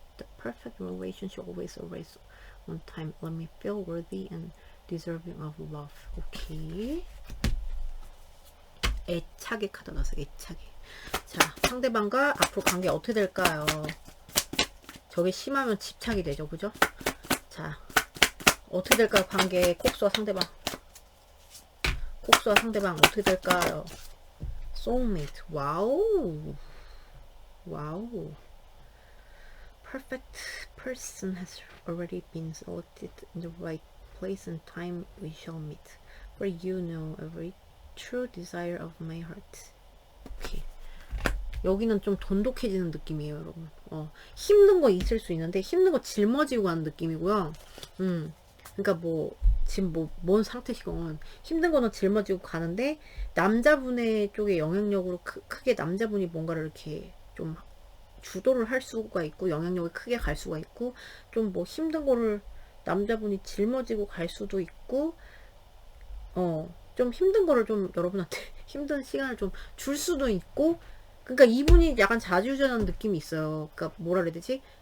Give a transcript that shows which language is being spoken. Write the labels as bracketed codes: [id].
[en] the perfect relationship always arrives on time. Let me feel worthy and deserving of love. [ko] 오케이. 애착의 카드 나서 애착이. 자, 상대방과 앞으로 관계 어떻게 될까요? 저게 심하면 집착이 되죠, 그죠? 자, 어떻게 될까요? 관계 콕수와 상대방. 콕수와 상대방 어떻게 될까요? soulmate. 와우. 와우. [en] Perfect person has already been selected in the right place and time we shall meet. For you know every true desire of my heart. [ko] 오케이. 여기는 좀 돈독해지는 느낌이에요, 여러분. 힘든 거 있을 수 있는데 힘든 거 짊어지고 가는 느낌이고요. 그러니까 뭐 지금 뭐 뭔 상태시건 힘든 거는 짊어지고 가는데 남자분의 쪽에 영향력으로 크게 남자분이 뭔가를 이렇게 좀 주도를 할 수가 있고 영향력이 크게 갈 수가 있고 좀 뭐 힘든 거를 남자분이 짊어지고 갈 수도 있고 좀 힘든 거를 좀 여러분한테 힘든 시간을 좀 줄 수도 있고 그러니까 이분이 약간 좌지우지하는 느낌이 있어요. 그러니까 뭐라 그래야 되지?